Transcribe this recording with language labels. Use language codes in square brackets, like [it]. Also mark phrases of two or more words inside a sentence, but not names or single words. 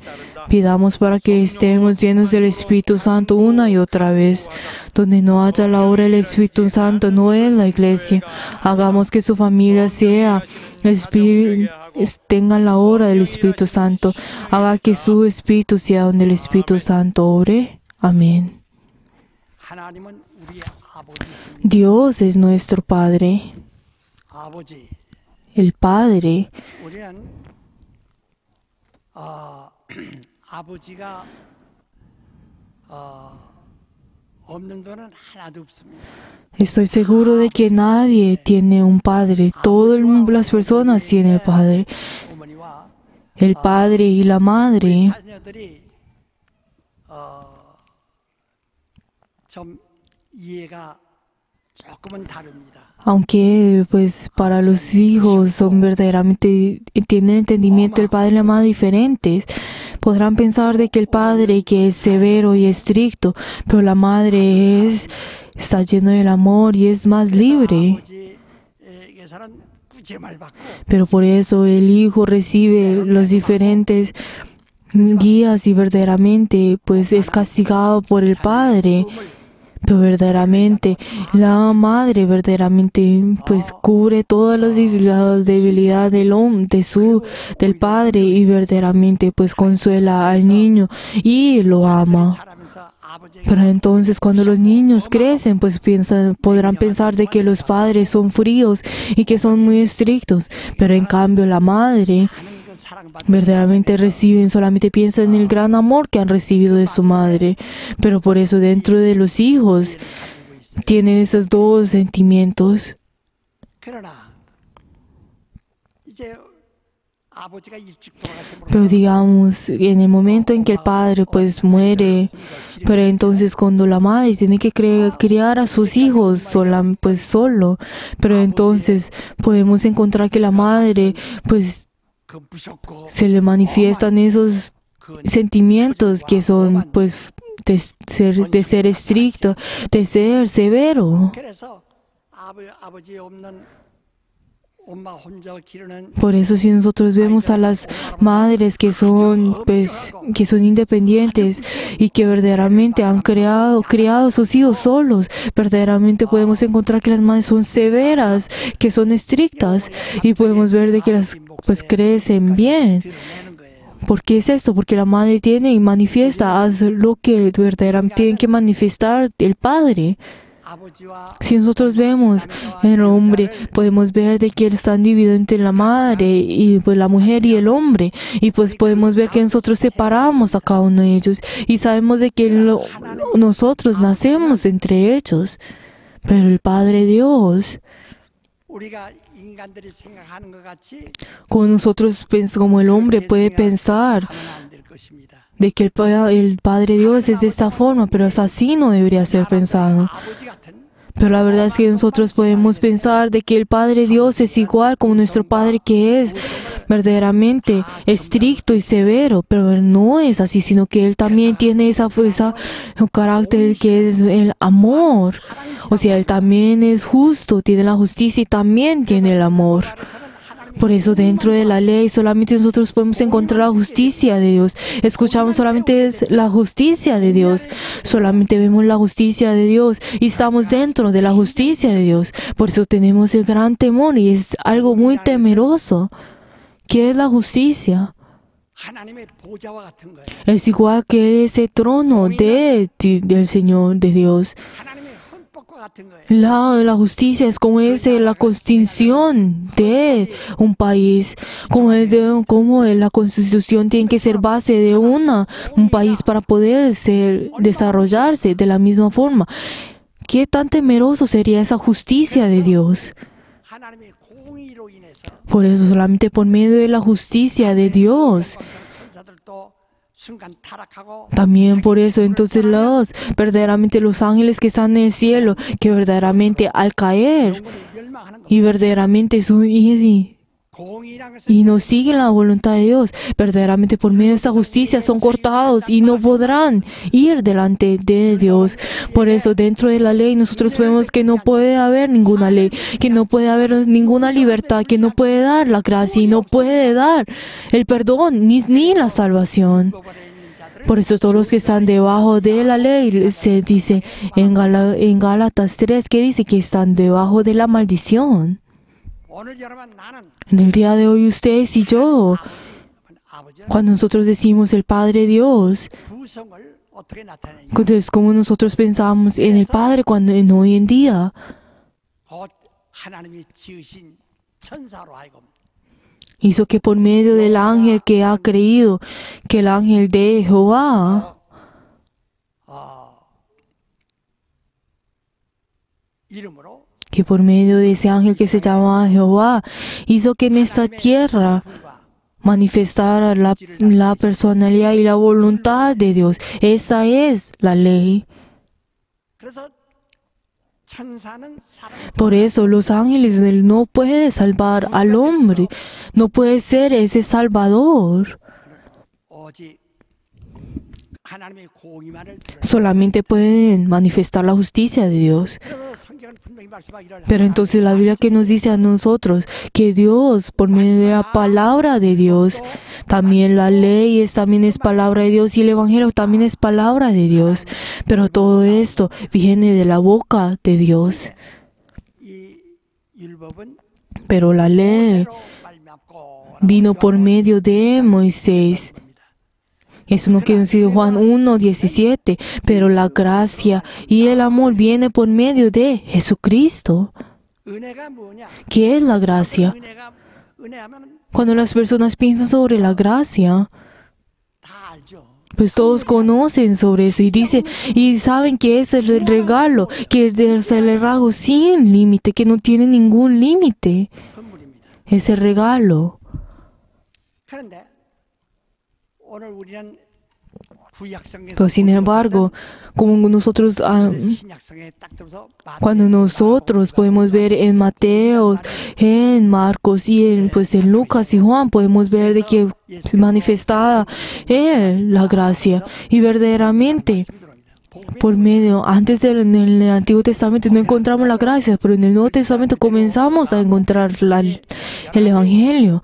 [es] Pidamos para que estemos llenos del Espíritu Santo una y otra vez. Donde no haya la obra del Espíritu Santo, no es la iglesia. Hagamos que su familia sea tenga la obra del Espíritu Santo. Haga que su Espíritu sea donde el Espíritu Santo obre. Amén. [ko] 하나님은 우리 아버지십니다. [es] Dios es nuestro Padre. [ko] 아버지, [es] El Padre. [ko] 우리는 아버지가 없는 분은 하나도 없습니다. [es] Estoy seguro de que nadie tiene un padre. Todas las personas tienen el padre. [ko] 어머니와 [es] El padre y la madre. [ko] 자녀들이 좀 이해가 조금은 다릅니다. [es] Aunque pues para los hijos son verdaderamente, tienen entendimiento del padre y la madre diferentes. Podrán pensar de que el padre que es severo y estricto, pero la madre está lleno del amor y es más libre. [ko] 아버지에게서는 꾸짖음을 받고 [es] Pero por eso el hijo recibe los diferentes guías y verdaderamente pues es castigado por el padre. Pero verdaderamente la madre verdaderamente pues cubre todas las debilidades del padre y verdaderamente pues consuela al niño y lo ama. [ko] 자라면서 아버지에게 [es] Pero entonces cuando los niños crecen pues podrán pensar de que los padres son fríos y que son muy estrictos. Pero en cambio la madre [ko] 하는 그 사랑받는 [es] verdaderamente solamente piensan en el gran amor que han recibido de su madre. Pero por eso dentro de los hijos [ko] 가지고 있어요. [es] tienen esos dos sentimientos. [ko] 그러나 이제 아버지가 일찍 [es] Pero [ko] 돌아가심으로써 [es] digamos, en el momento en que el padre pues muere, pero entonces cuando la madre tiene que criar a sus hijos pues solo, pero entonces podemos encontrar que la madre pues [ko] 그 무섭고 [es] se le manifiestan esos [ko] 그 [es] sentimientos que son pues de ser estricto, de ser severo. [ko] 그래서 아버지 없는 엄마 혼자 기르는 [es] Por eso si nosotros vemos a las madres que son independientes y que verdaderamente han criado a sus hijos solos, verdaderamente podemos encontrar que las madres son severas, que son estrictas y podemos ver de que las pues crecen bien. [ko] 드러내는 거예요. [es] ¿Por qué es esto? Porque la madre tiene y manifiesta lo que verdaderamente tiene que manifestar el padre. [ko] 아버지와 [es] Si nosotros vemos en el hombre, podemos ver de que él está dividido entre la madre y pues la mujer y el hombre. Y pues podemos ver que nosotros separamos a cada uno de ellos. Y sabemos de que nosotros nacemos entre ellos. Pero el Padre Dios, [ko] 우리가 인간들이 생각하는 것 같이 [es] como nosotros, como el hombre puede pensar [ko] 하면 안 될 것입니다. [es] de que el Padre Dios es de esta forma, pero es así no debería ser pensado. [ko] 아버지 같은 [es] Pero la verdad es que nosotros podemos pensar de que el Padre Dios es igual como nuestro Padre que es verdaderamente estricto y severo, pero Él no es así, sino que Él también tiene esa fuerza, un carácter que es el amor. O sea, Él también es justo, tiene la justicia y también tiene el amor. Por eso dentro de la ley solamente nosotros podemos encontrar la justicia de Dios. Escuchamos solamente la justicia de Dios. Solamente vemos la justicia de Dios y estamos dentro de la justicia de Dios. Por eso tenemos el gran temor y es algo muy temeroso. ¿Qué es la justicia? [ko] 하나님의 보좌와 같은 거예요. [es] Es igual que ese trono del Señor, de Dios. [ko] 하나님의 헌법과 같은 거예요. [es] La justicia es como la constitución de un país, como la constitución tiene que ser base de un país para poder desarrollarse de la misma forma. ¿Qué tan temeroso sería esa justicia de Dios? [ko] 하나님의 공의로 인해서 [es] Por eso solamente por medio de la justicia de Dios. [ko] 천사들도 순간 타락하고 [es] También por eso entonces verdaderamente los ángeles que están en el cielo, que verdaderamente al caer [ko] 영혼이 멸망하는 거. [es] y verdaderamente [ko] 공의란 것은 [es] y no siguen la voluntad de Dios, verdaderamente por medio de esa justicia son cortados y no podrán ir delante de Dios. Por eso dentro de la ley nosotros vemos que no puede haber ninguna ley, que no puede haber ninguna libertad, que no puede dar la gracia y no puede dar el perdón ni la salvación. [ko] 법원에 있는 자들은 [es] Por eso todos los que están debajo de la ley, se dice en Gálatas 3, que dice que están debajo de la maldición. [ko] 오늘 여러분 나는 [es] En el día de hoy ustedes y yo, [ko] 아버지는 [es] cuando nosotros decimos el Padre Dios, [ko] 부성을 어떻게 나타내냐? [es] entonces como nosotros pensamos en el Padre cuando en hoy en día, [ko] 곧 하나님이 지으신 천사로 하여금 [es] hizo que por medio del ángel que ha creído, que el ángel de Jehová, [ko] 이름으로 [es] que por medio de ese ángel que se llama Jehová, hizo que en esta tierra [ko] 불과 [es] manifestara la personalidad y la voluntad de Dios. Esa es la ley. [ko] 그래서 천사는 사람 [es] Por eso los ángeles no pueden salvar al hombre, no puede ser ese salvador. [ko] 오직 하나님의 공의만을 들어야 [es] Solamente pueden manifestar la justicia de Dios. [ko] 그래서 성경은 분명히 말씀하기를 [es] Pero entonces la Biblia que nos dice a nosotros que Dios, por medio de la palabra de Dios, también la ley también es palabra de Dios y el Evangelio también es palabra de Dios. Pero todo esto viene de la boca de Dios. [ko] 이 율법은 [es] Pero la ley [ko] 모세로 말미암고 [es] vino por medio de Moisés. Eso no quiere decir Juan 1:17, pero la gracia y el amor viene por medio de Jesucristo. [ko] 은혜가 뭐냐? [es] ¿Qué es la gracia? [ko] 은혜하면 [es] Cuando las personas piensan sobre la gracia, [ko] 다 알죠. [es] pues todos conocen sobre eso y dicen y saben que es el regalo, que es el regalo sin límite, que no tiene ningún límite. [ko] 선물입니다. [es] Es el regalo. [ko] 그런데 오늘 우리는 구약성에서 [es] Pero sin embargo, como nosotros [ko] 신약성에 딱 들어서 [es] cuando nosotros podemos ver en Mateo, en Marcos y en Lucas y Juan, podemos ver de que manifestada la gracia. Y verdaderamente, por medio, antes en el Antiguo Testamento no encontramos la gracia, pero en el Nuevo Testamento comenzamos a encontrar el Evangelio.